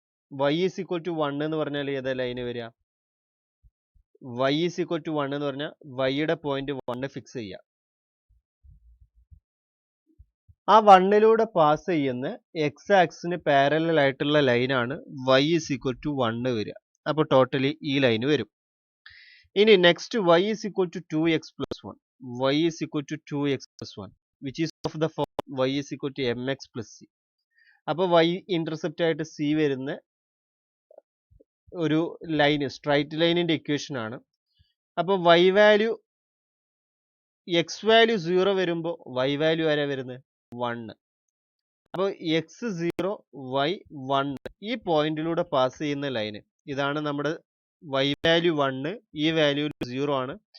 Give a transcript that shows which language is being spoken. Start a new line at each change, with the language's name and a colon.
Malayalam: y is equal to 1 എന്ന് പറഞ്ഞാൽ ഏതാ ലൈന് വരിക? y ഈസ് ഈക്വൽ ടു 1 എന്ന് പറഞ്ഞാൽ yയുടെ പോയിന്റ് 1 ഫിക്സ് ചെയ്യുക. ആ 1ലൂടെ പാസ് ചെയ്യുന്ന എക്സ് ആക്സിന് പാരലൽ ആയിട്ടുള്ള ലൈനാണ് y ഈസ് ഈക്വൽ ടു 1 വരിക. അപ്പോൾ ടോട്ടലി ഈ ലൈന് വരും. ഇനി next y is equal to 2x+1.
English: y is equal to 2x+1 which is of the form y is equal to mx plus c.
Malayalam: അപ്പോൾ y intercept ആയിട്ട് c വരുന്ന ഒരു line, straight ലൈനിന്റെ ഇക്വേഷൻ ആണ്. അപ്പോൾ y വാല്യൂ x വാല്യൂ 0 വരുമ്പോൾ y value ആരാ വരുന്നത്? 1. അപ്പോൾ x 0 y 1 ഈ പോയിന്റിലൂടെ പാസ് ചെയ്യുന്ന ലൈന് ഇതാണ് നമ്മുടെ y വാല്യൂ 1, ഈ വാല്യൂ 0 ആണ്.